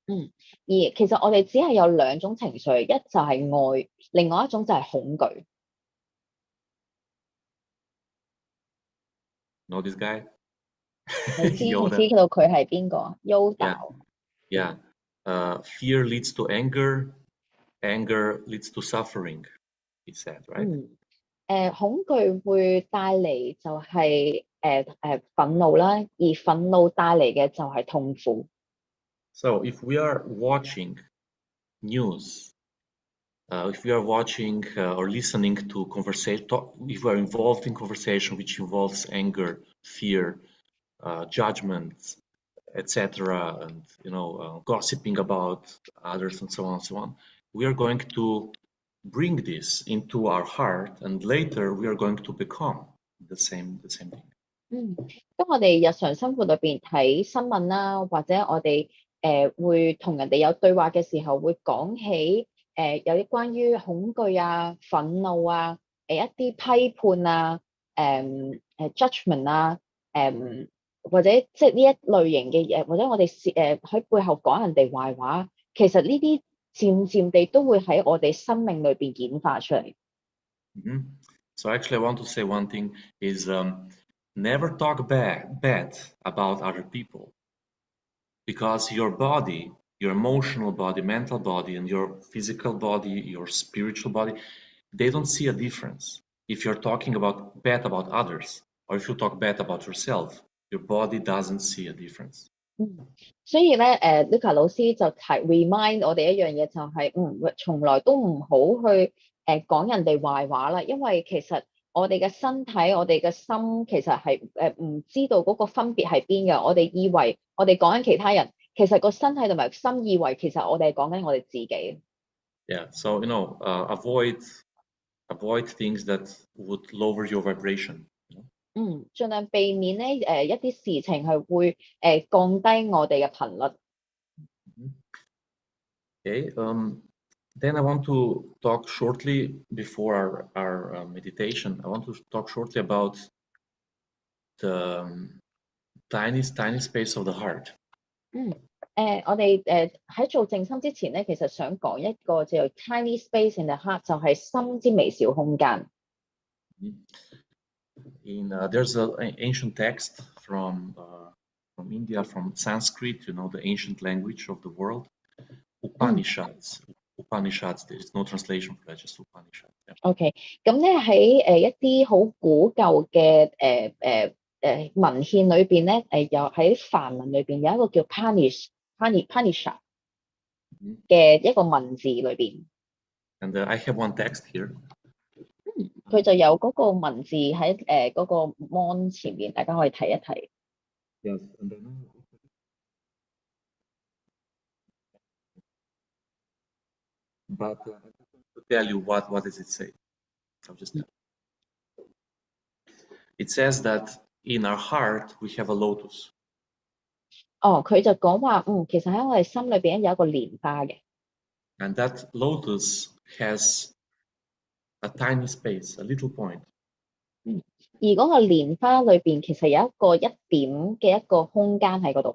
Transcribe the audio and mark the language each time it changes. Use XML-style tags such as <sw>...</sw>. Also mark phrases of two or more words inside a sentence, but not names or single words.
<yue>而其實我哋只係有兩種情緒，一就係愛，另外一種就係恐懼。</yue> <en>Know this guy?</en> <yue>你知唔知道佢係邊個 ？Yoda。</yue> <en>Yeah. Fear leads to anger. Anger leads to suffering. He said, right?</en> <yue>恐懼會帶嚟就係憤怒啦，而憤怒帶嚟嘅就係痛苦。</yue> <en>So if we are watching news, if we are watching or listening to conversation, if we are involved in conversation which involves anger, fear, judgment, etc., and gossiping about others and so on, we are going to bring this into our heart, and later we are going to become the same thing.</en> <yue>當我哋日常生活裏邊睇新聞啦，或者我哋會同人哋有對話嘅時候，會講起有啲關於恐懼啊、憤怒啊、一啲批判啊、judgment 啊、或者即係呢一類型嘅嘢，或者我哋喺背後講人哋壞話，其實呢啲漸漸地都會喺我哋生命裏邊演化出嚟。</yue> <en>So actually, I want to say one thing is never talk bad about other people, because your body, your emotional body, mental body, and your physical body, your spiritual body, they don't see a difference. If you're talking bad about others, or if you talk bad about yourself, your body doesn't see a difference.</en> <yue>所以咧，Luca 老師就remind 我哋一樣嘢，就係從來都唔好去講人哋壞話啦，因為其實我哋嘅身體、我哋嘅心其實係唔知道嗰個分別係邊嘅。我哋以為我哋講緊其他人，其實個身體同埋心以為其實我哋係講緊我哋自己。</yue> <en>Yeah, so avoid things that would lower your vibration.</en> <yue>盡量避免咧一啲事情係會降低我哋嘅頻率。</yue> <en>Okay, then I want to talk shortly before our meditation. I want to talk shortly about the tiny space of the heart.</en> <yue>我哋喺做靜心之前咧，其實想講一個叫做</yue> <en>tiny space in the heart，</en> <yue>就係心之微小空間。</yue> <en>There's an ancient text from India, from Sanskrit, the ancient language of the world, Upanishads. Upanishads, there is no translation for that, just Upanishads. Yeah.</en> <yue>OK， 咁咧喺一啲好古舊嘅文獻裏邊咧，又喺梵文裏邊有一個叫 Upanishad 嘅一個文字裏邊。</yue> <en>And I have one text here.</en> <yue>佢就有嗰個文字喺嗰個 mon 前面，大家可以睇一睇。</yue> <en>Yes, and then but to tell you what does it say? I'll just tell you. It says that in our heart we have a lotus.</en> <yue>佢就講話，其實喺我哋心裏邊有一個蓮花嘅。</yue> <en>And that lotus has a tiny space, a little point.</en> <yue>而嗰個蓮花裏邊其實有一個一點嘅一個空間喺嗰度。</yue>